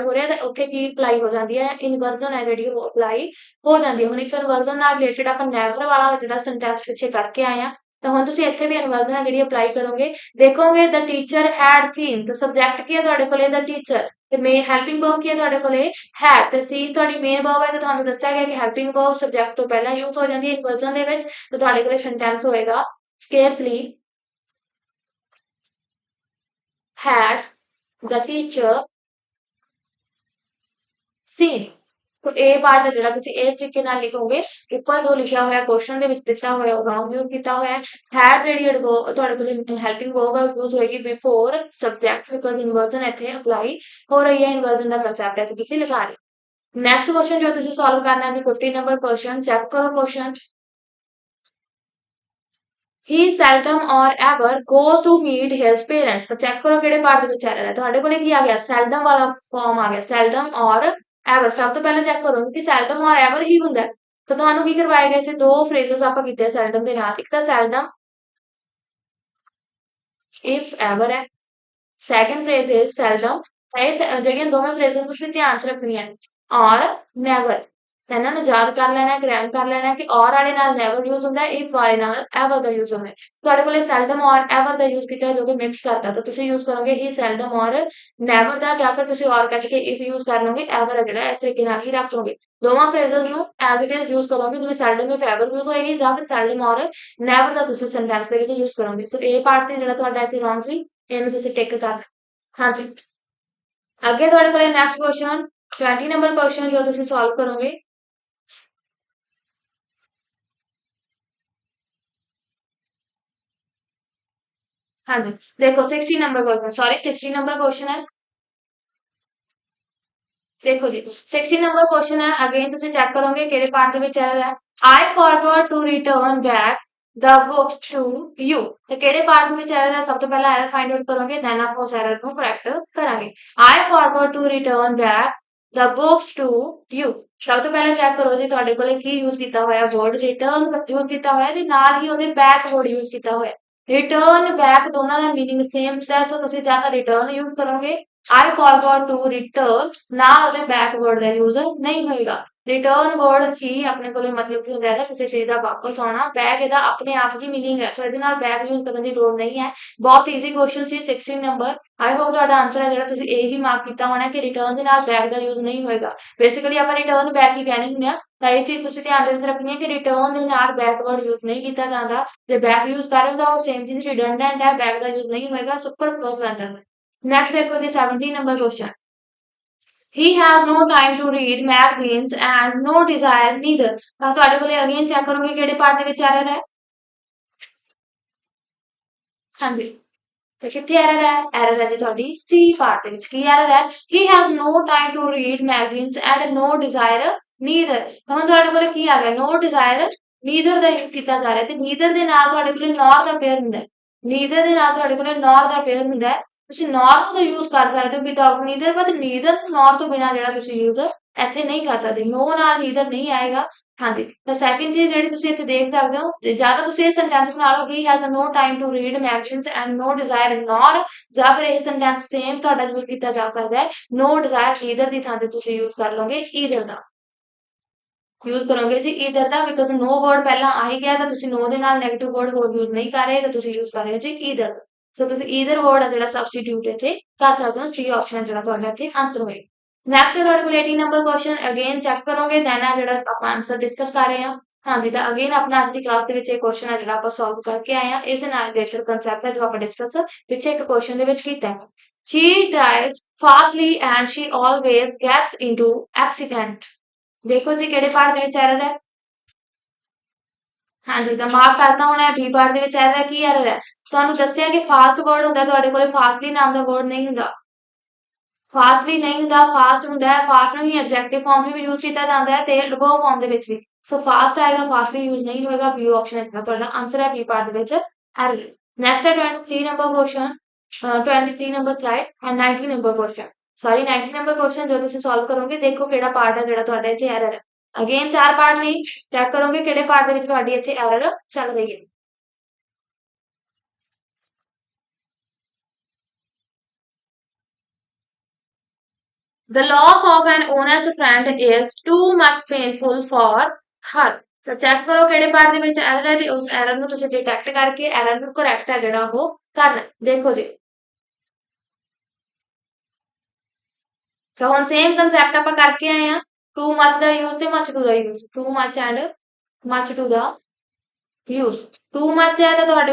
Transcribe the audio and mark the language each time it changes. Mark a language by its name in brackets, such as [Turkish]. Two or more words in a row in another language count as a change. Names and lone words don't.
[Punjabi] ਹੋ ਰਿਹਾ ਤਾਂ ਉੱਥੇ ਕੀ ਅਪਲਾਈ ਹੋ ਜਾਂਦੀ ਹੈ ਇਨਵਰਜ਼ਨ ਹੈ ਜਿਹੜੀ ਉਹ ਅਪਲਾਈ ਹੋ ਜਾਂਦੀ ਹੈ ਹੁਣ ਇੱਕ ਇਨਵਰਜ਼ਨ ਨਾਲ ਰਿਲੇਟਡ ਆਪਾਂ ਨੈਵਰ ਵਾਲਾ ਜਿਹੜਾ ਸੈਂਟੈਂਸ ਪਿੱਛੇ ਕਰਕੇ ਆਏ ਆ ਤਾਂ ਹੁਣ ਤੁਸੀਂ ਇੱਥੇ ਵੀ ਇਨਵਰਜ਼ਨ ਹੈ ਜਿਹੜੀ ਅਪਲਾਈ ਕਰੋਗੇ ਦੇਖੋਗੇ [English] the teacher had seen [Punjabi] ਤਾਂ ਸਬਜੈਕਟ ਕੀ ਹੈ ਤੁਹਾਡੇ ਕੋਲੇ [English] the teacher [Punjabi] ਤੇ ਮੇ [English] helping verb [Punjabi] ਕੀ ਹੈ ਤੁਹਾਡੇ ਕੋਲੇ ਹੈਡ ਤੇ ਸੀਨ ਤੁਹਾਡੀ [English] main verb [Punjabi] ਹੈ ਤਾਂ ਤੁਹਾਨੂੰ ਦੱਸਿਆ ਗਿਆ ਕਿ [English] helping verb subject [Punjabi] ਤੋਂ ਪਹਿਲਾਂ ਯੂਜ਼ ਹੋ ਜਾਂਦੀ ਹੈ ਇਨਵਰਜ਼ਨ ਦੇ ਵਿੱਚ ਤਾਂ ਤੁਹਾਡੇ ਕੋਲੇ ਸੈਂਟੈਂਸ ਹੋਏਗਾ scarcely [English] had the teacher seen [Punjabi] तो ਇਹ ਪਾਰਟ ਹੈ ਜਿਹੜਾ ਤੁਸੀਂ ਇਸ ਤਰੀਕੇ ਨਾਲ ਲਿਖੋਗੇ ਉੱਪਰ ਜੋ ਲਿਖਿਆ ਹੋਇਆ ਕੁਐਸਚਨ ਦੇ ਵਿੱਚ ਦਿੱਤਾ ਹੋਇਆ ਉਹ [English] wrong use [Punjabi] ਕੀਤਾ ਹੋਇਆ ਹੈ ਹੈਡ ਜਿਹੜੀ ਤੁਹਾਡੇ ਕੋਲ [English] helping verb [Punjabi] ਹੈ ਯੂਜ਼ ਹੋਏਗੀ [English] before subject because inversion [Punjabi] ਇੱਥੇ ਅਪਲਾਈ ਹੋ ਰਹੀ ਹੈ ਇਨਵਰਜ਼ਨ ਦਾ ਕਨਸੈਪਟ ਹੈ ਤੇ ਤੁਸੀਂ ਲਿਖਾ ਰਹੇ [English] next question [Punjabi] ਜੋ ਤੁਸੀਂ ਸੋਲਵ ਕਰਨਾ ਹੈ ਜੀ 15 ਨੰਬਰ [English] question check [Punjabi] ਕਰੋ ਕੁਐਸਚਨ [English] he seldom or ever goes to meet his parents [Punjabi] ਤਾਂ ਚੈੱਕ ਕਰੋ ਕਿਹੜੇ ਪਾਰਟ ਦੇ ਵਿੱਚ ਆ ਰਿਹਾ ਤੁਹਾਡੇ ਕੋਲੇ ਕੀ ਆ ਗਿਆ seldom ਵਾਲਾ ਫਾਰਮ ਆ ਗਿਆ [English] seldom or ever [Punjabi] ਸਭ ਤੋਂ ਪਹਿਲਾਂ ਚੈੱਕ ਕਰੋ ਕਿ [English] seldom or ever [Punjabi] ਹੀ ਹੁੰਦਾ ਤਾਂ ਤੁਹਾਨੂੰ ਕੀ ਕਰਵਾਏ ਗਏ ਸੀ ਦੋ ਫਰੇਜ਼ਸ ਆਪਾਂ ਕੀਤੇ seldom ਦੇ ਨਾਲ ਇੱਕ ਤਾਂ seldom [English] if ever [Punjabi] ਹੈ [English] second phrase is seldom [Punjabi] ਇਹ ਜਿਹੜੀਆਂ ਦੋਵੇਂ ਫਰੇਜ਼ਸ ਤੁਸੀਂ ਧਿਆਨ 'ਚ ਰੱਖਣੀਆਂ [English] or never [Punjabi] ਇਹਨਾਂ ਨੂੰ ਯਾਦ ਕਰ ਲੈਣਾ ਗ੍ਰੈਮ ਕਰ ਲੈਣਾ ਕਿ ਔਰ ਵਾਲੇ ਨਾਲ ਨੈਵਰ ਯੂਜ਼ ਹੁੰਦਾ ਹੈ ਇਫ ਵਾਲੇ ਨਾਲ ਐਵਰ ਦਾ ਯੂਜ਼ ਹੁੰਦਾ ਹੈ ਤੁਹਾਡੇ ਕੋਲੇ [English] seldom or ever [Punjabi] ਦਾ ਯੂਜ਼ ਕੀਤਾ ਜੋ ਕਿ ਮਿਕਸ ਕਰਤਾ ਤਾਂ ਤੁਸੀਂ ਯੂਜ਼ ਕਰੋਗੇ ਹੀ [English] seldom or never [Punjabi] ਦਾ ਜਾਂ ਫਿਰ ਤੁਸੀਂ ਔਰ ਕੱਟ ਕੇ ਇਫ ਯੂਜ਼ ਕਰ ਲਓਗੇ ਐਵਰ ਹੈ ਜਿਹੜਾ ਇਸ ਤਰੀਕੇ ਨਾਲ ਹੀ ਰੱਖ ਲਓਗੇ ਦੋਵਾਂ ਫਰੇਜ਼ਸ ਨੂੰ [English] as it is use [Punjabi] ਕਰੋਗੇ ਜਿਵੇਂ [English] seldom if ever use [Punjabi] ਹੋਏਗੀ ਜਾਂ ਫਿਰ [English] seldom or never [Punjabi] ਦਾ ਤੁਸੀਂ ਸੈਂਟੈਂਸ ਦੇ ਵਿੱਚ ਯੂਜ਼ ਕਰੋਗੇ ਸੋ ਇਹ ਪਾਰਟ ਸੀ ਜਿਹੜਾ ਤੁਹਾਡਾ ਇੱਥੇ ਰੌਂਗ ਸੀ ਇਹਨੂੰ ਤੁਸੀਂ ਟਿਕ ਕਰਨਾ ਹਾਂਜੀ ਅੱਗੇ ਤੁਹਾਡੇ ਕੋਲੇ [English] next question [Punjabi] 20 ਨੰਬਰ ਕੁਐਸਚਨ ਜੋ ਤੁਸੀਂ ਸੋਲਵ ਕਰੋਗੇ [Hindi] हाँ जी देखो 60 नंबर क्वेश्चन सॉरी 60 नंबर क्वेश्चन है देखो जी 60 नंबर क्वेश्चन है अगेन [Punjabi] ਤੁਸੀਂ ਚੈੱਕ ਕਰੋਗੇ ਕਿਹੜੇ ਪਾਰਟ ਦੇ ਵਿੱਚ ਐਰਰ ਹੈ [English] I forgot to return back the books to you [Punjabi] ਤੇ ਕਿਹੜੇ ਪਾਰਟ ਵਿੱਚ ਐਰਰ ਹੈ ਸਭ ਤੋਂ ਪਹਿਲਾਂ [English] error find out [Punjabi] ਕਰੋਗੇ ਦੈਨ ਆਪਾਂ ਉਸ ਐਰਰ ਨੂੰ ਕਰੈਕਟ ਕਰਾਂਗੇ [English] I forgot to return back the books to you [Punjabi] ਸਭ ਤੋਂ ਪਹਿਲਾਂ ਚੈੱਕ ਕਰੋ ਜੀ ਤੁਹਾਡੇ ਕੋਲੇ ਕੀ ਯੂਜ਼ ਕੀਤਾ ਹੋਇਆ [English] word return [Punjabi] ਯੂਜ਼ ਕੀਤਾ ਹੋਇਆ ਤੇ ਨਾਲ ਹੀ ਉਹਦੇ [English] back word [Punjabi] ਯੂਜ਼ ਕੀਤਾ ਹੋਇਆ [English] return back [Punjabi] ਦੋਨਾਂ ਦਾ [English] meaning same [Punjabi] ਹੁੰਦਾ ਸੋ ਤੁਸੀਂ ਜਾਂ ਤਾਂ ਰਿਟਰਨ ਯੂਜ਼ ਕਰੋਗੇ [English] I forgot to return [Punjabi] ਨਾਲ ਉਹਦੇ [English] back word [Punjabi] ਦਾ ਯੂਜ਼ ਨਹੀਂ ਹੋਏਗਾ [English] return word [Punjabi] ਹੀ ਆਪਣੇ ਕੋਲੇ ਮਤਲਬ ਕੀ ਹੁੰਦਾ ਹੈ ਕਿਸੇ ਚੀਜ਼ ਦਾ ਵਾਪਸ ਆਉਣਾ ਬੈਕ ਇਹਦਾ ਆਪਣੇ ਆਪ ਹੀ ਮੀਨਿੰਗ ਹੈ ਸੋ ਇਹਦੇ ਨਾਲ ਬੈਕ ਯੂਜ਼ ਕਰਨ ਦੀ ਲੋੜ ਨਹੀਂ ਹੈ ਬਹੁਤ [English] easy question [Punjabi] ਸੀ 16 ਨੰਬਰ [English] I hope [Punjabi] ਤੁਹਾਡਾ ਆਨਸਰ ਹੈ ਜਿਹੜਾ ਤੁਸੀਂ ਇਹ ਹੀ ਮਾਰਕ ਕੀਤਾ ਹੋਣਾ ਕਿ ਰਿਟਰਨ ਦੇ ਨਾਲ ਬੈਕ ਦਾ ਯੂਜ਼ ਨਹੀਂ ਹੋਏਗਾ ਬੇਸਿਕਲੀ ਆਪਾਂ [English] return back [Punjabi] ਹੀ ਕਹਿੰਦੇ ਹੁੰਦੇ ਆ ਤਾਂ ਇਹ ਚੀਜ਼ ਤੁਸੀਂ ਧਿਆਨ ਦੇ ਵਿੱਚ ਰੱਖਣੀ ਹੈ ਕਿ ਰਿਟਰਨ ਦੇ ਨਾਲ ਬੈਕਵਰਡ ਯੂਜ਼ ਨਹੀਂ ਕੀਤਾ ਜਾਂਦਾ ਜੇ ਬੈਕ ਯੂਜ਼ ਕਰ ਰਹੇ ਹੋ ਤਾਂ ਉਹ ਸੇਮ ਚੀਜ਼ ਰਿਡੰਡੈਂਟ ਹੈ ਬੈਕ ਦਾ ਯੂਜ਼ ਨਹੀਂ ਹੋਏਗਾ ਸੁਪਰਫਲੂਅਸ ਬਣ ਜਾਂਦਾ ਨੈਕਸਟ ਦੇਖੋ ਜੀ 17 ਨੰਬਰ ਕੁਐਸਚਨ [English] he has no time to read magazines and no desire neither [Punjabi] ਤਾਂ ਤੁਹਾਡੇ ਕੋਲੇ ਅਗੇਨ ਚੈੱਕ ਕਰੋਗੇ ਕਿਹੜੇ ਪਾਰਟ ਦੇ ਵਿੱਚ ਐਰਰ ਹੈ ਹਾਂਜੀ ਤੇ ਕਿੱਥੇ ਐਰਰ ਹੈ ਐਰਰ ਹੈ ਜੀ ਤੁਹਾਡੀ ਸੀ ਪਾਰਟ ਦੇ ਵਿੱਚ ਕੀ ਐਰਰ ਹੈ [English] he has no time to read magazines and no desire neither [Punjabi] ਹੁਣ ਤੁਹਾਡੇ ਕੋਲ ਕੀ ਆ ਗਿਆ [English] no desire neither [Punjabi] ਦਾ ਯੂਜ਼ ਕੀਤਾ ਜਾ ਰਿਹਾ ਤੇ neither ਦੇ ਨਾਲ ਤੁਹਾਡੇ ਕੋਲ nor ਦਾ ਪੇਅਰ ਹੁੰਦਾ ਹੈ neither ਦੇ ਨਾਲ ਤੁਹਾਡੇ ਕੋਲ nor ਦਾ ਪੇਅਰ ਹੁੰਦਾ ਹੈ ਤੁਸੀਂ nor ਨੂੰ ਤਾਂ ਯੂਜ਼ ਕਰ ਸਕਦੇ ਹੋ [English] without neither but neither nor [Punjabi] ਤੋਂ ਬਿਨਾ ਜਿਹੜਾ ਤੁਸੀਂ ਯੂਜ਼ ਇੱਥੇ ਨਹੀਂ ਕਰ ਸਕਦੇ no ਨਾਲ neither ਨਹੀਂ ਆਏਗਾ ਹਾਂਜੀ ਤਾਂ ਸੈਕੰਡ ਚੀਜ਼ ਜਿਹੜੀ ਤੁਸੀਂ ਇੱਥੇ ਦੇਖ ਸਕਦੇ ਹੋ ਜਿਆਦਾ ਤੁਸੀਂ ਇਹ ਸੈਂਟੈਂਸ ਬਣਾ ਲਓ [English] he has no time to read magazines and no desire nor [Punjabi] ਜਾਂ ਫਿਰ ਇਹ ਸੈਂਟੈਂਸ ਸੇਮ ਤੁਹਾਡਾ ਯੂਜ਼ ਕੀਤਾ ਜਾ ਸਕਦਾ ਹੈ [English] no desire neither [Punjabi] ਦੀ ਥਾਂ ਤੇ ਤੁਸੀਂ ਯੂਜ਼ ਕਰ ਲਓਗੇ either ਦਾ ਯੂਜ਼ ਕਰੋਗੇ ਜੀ either ਦਾ [English] because no word [Punjabi] ਪਹਿਲਾਂ ਆ ਹੀ ਗਿਆ ਤਾਂ ਤੁਸੀਂ no ਦੇ ਨਾਲ [English] negative word [Punjabi] ਹੋਰ ਯੂਜ਼ ਨਹੀਂ ਕਰ ਰਹੇ ਤਾਂ ਤੁਸੀਂ ਯੂਜ਼ ਕਰ ਰਹੇ ਹੋ ਜੀ either ਸੋ ਤੁਸੀਂ [English] either word [Punjabi] ਆ ਜਿਹੜਾ ਸਬਸਟੀਟਿਊਟ ਇੱਥੇ ਕਰ ਸਕਦੇ ਹੋ [English] C option [Punjabi] ਜਿਹੜਾ ਤੁਹਾਡਾ ਇੱਥੇ ਆਨਸਰ ਹੋਏਗਾ ਨੈਕਸਟ ਹੈ ਤੁਹਾਡੇ ਕੋਲ 18 ਨੰਬਰ [English] question again check [Punjabi] ਕਰੋਗੇ ਦੈਨ ਆ ਜਿਹੜਾ ਆਪਾਂ [English] answer discuss [Punjabi] ਕਰ ਰਹੇ ਹਾਂ ਹਾਂਜੀ ਤਾਂ ਅਗੇਨ ਆਪਣਾ ਅੱਜ ਦੀ ਕਲਾਸ ਦੇ ਵਿੱਚ ਇਹ ਕੁਐਸਚਨ ਹੈ ਜਿਹੜਾ ਆਪਾਂ ਸੋਲਵ ਕਰਕੇ ਆਏ ਹਾਂ ਇਸ ਦੇ ਨਾਲ [English] related concept [Punjabi] ਹੈ ਜੋ ਆਪਾਂ ਡਿਸਕਸ ਪਿੱਛੇ ਇੱਕ ਕੁਐਸਚਨ ਦੇ ਵਿੱਚ ਕੀਤਾ ਹੈ [English] she drives fastly and she always gets into accident [Punjabi] ਦੇਖੋ ਜੀ ਕਿਹੜੇ ਪਾਰਟ ਦੇ ਵਿੱਚ ਐਰਰ ਹੈ ਹਾਂਜੀ ਤਾਂ ਮਾਰਕ ਕਰਤਾ ਹੋਣਾ ਬੀ ਪਾਰਟ ਦੇ ਵਿੱਚ ਐਰਰ ਹੈ ਕੀ ਐਰਰ ਹੈ ਤੁਹਾਨੂੰ ਦੱਸਿਆ ਕਿ [English] fast word [Punjabi] ਹੁੰਦਾ ਤੁਹਾਡੇ ਕੋਲੇ ਫਾਸਟਲੀ ਨਾਮ ਦਾ ਵਰਡ ਨਹੀਂ ਹੁੰਦਾ ਫਾਸਟਲੀ ਨਹੀਂ ਹੁੰਦਾ ਫਾਸਟ ਹੁੰਦਾ ਹੈ ਫਾਸਟ ਨੂੰ ਹੀ [English] adjective form [Punjabi] ਵੀ ਯੂਜ਼ ਕੀਤਾ ਜਾਂਦਾ ਹੈ ਤੇ [English] adverb form [Punjabi] ਦੇ ਵਿੱਚ ਵੀ ਸੋ ਫਾਸਟ ਆਏਗਾ ਫਾਸਟਲੀ ਯੂਜ਼ ਨਹੀਂ ਹੋਏਗਾ [English] B option [Punjabi] ਹੈ ਤੁਹਾਡਾ ਆਨਸਰ ਹੈ ਬੀ ਪਾਰਟ ਦੇ ਵਿੱਚ ਐਰਰ ਨੈਕਸਟ ਹੈ 23 ਨੰਬਰ ਕੁਐਸਚਨ 23 ਨੰਬਰ [English] slide and [Punjabi] 19 ਨੰਬਰ [English] question sorry [Punjabi] 19 ਨੰਬਰ ਕੁਐਸਚਨ ਜੋ ਤੁਸੀਂ ਸੋਲਵ ਕਰੋਗੇ ਦੇਖੋ ਕਿਹੜਾ ਪਾਰਟ ਹੈ ਜਿਹੜਾ ਤੁਹਾਡਾ ਇੱਥੇ ਐਰਰ ਹੈ ਅਗੇਨ ਚਾਰ ਪਾਰਟ ਨਹੀਂ ਚੈੱਕ ਕਰੋਗੇ ਕਿਹੜੇ ਪਾਰਟ ਦੇ ਵਿੱਚ ਤੁਹਾਡੀ ਇੱਥੇ ਐਰਰ ਚੱਲ ਰਹੀ ਹੈ [English] The loss of an honest friend is too much painful for her. [Punjabi] ਤਾਂ ਚੈੱਕ ਕਰੋ ਕਿਹੜੇ ਪਾਰਟ ਦੇ ਵਿੱਚ ਐਰਰ ਹੈ ਤੇ ਉਸ ਐਰਰ ਨੂੰ ਤੁਸੀਂ ਡਿਟੈਕਟ ਕਰਕੇ ਐਰਰ ਨੂੰ ਕਰੈਕਟ ਹੈ ਜਿਹੜਾ ਉਹ ਕਰਨਾ ਦੇਖੋ ਜੀ ਤਾਂ ਹੁਣ [English] same concept [Punjabi] ਆਪਾਂ ਕਰਕੇ ਆਏ ਆ [English] too much [Punjabi] ਦਾ ਯੂਜ਼ ਤੇ [English] much too [Punjabi] ਦਾ ਯੂਜ਼ [English] too much and much too [Punjabi] ਦਾ ਯੂਜ਼ [English] too much [Punjabi] ਹੈ ਤਾਂ ਤੁਹਾਡੇ